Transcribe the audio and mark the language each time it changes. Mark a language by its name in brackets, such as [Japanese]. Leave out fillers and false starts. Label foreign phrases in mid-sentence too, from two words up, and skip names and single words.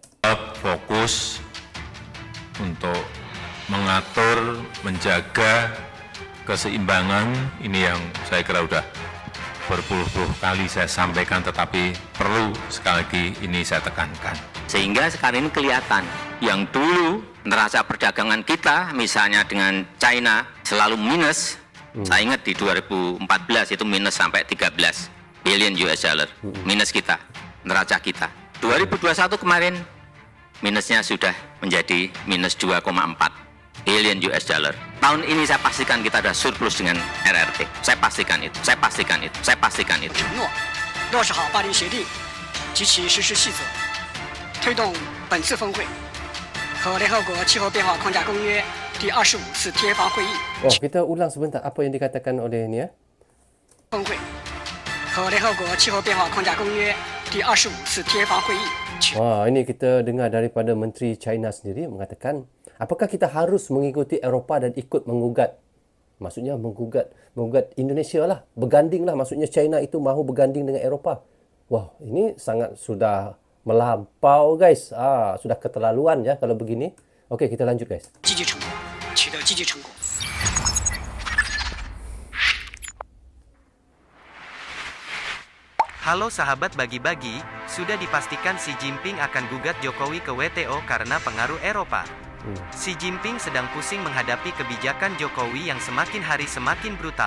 [Indonesian] Fokus untuk mengatur, menjaga keseimbangan ini yang saya kira udah berpuluh-puluh kali saya sampaikan, tetapi perlu sekali lagi ini saya tekankan. Sehingga sekarang ini kelihatan yang dulu neraca perdagangan kita misalnya dengan China selalu minus. Saya ingat di 2014 itu minus sampai 13 [English] billion US dollar. [Indonesian] Minus kita, neraca kita. 2021 kemarin minusnya sudah menjadi minus 2,4 [English] billion US dollar. [Indonesian] Tahun ini saya pastikan kita ada surplus dengan RRT. Saya pastikan itu. Saya pastikan itu. Saya pastikan itu. [Chinese] 落实好巴黎协定及其实施细则，推动本次峰会和联合国气候变化框架公约第25次贴防会议。 [Malay] Kita ulang sebentar apa yang dikatakan oleh ni ya. 峰会和联合国气候变化框架公约第25次贴防会议。 Ini kita dengar daripada Menteri China sendiri mengatakan, apakah kita harus mengikuti Eropah dan ikut menggugat? Maksudnya menggugat Indonesia lah, berganding lah. Maksudnya China itu mahu berganding dengan Eropah. Wah, ini sangat sudah melampau, guys. Sudah keterlaluan ya kalau begini. Okey, kita lanjut, guys. [Chinese] 积极成果，取得积极成果。 [Indonesian] Halo sahabat Bagi-Bagi, sudah dipastikan Xi Jinping akan gugat Jokowi ke WTO karena pengaruh Eropah. Xi Jinping sedang pusing menghadapi kebijakan Jokowi yang semakin hari semakin brutal.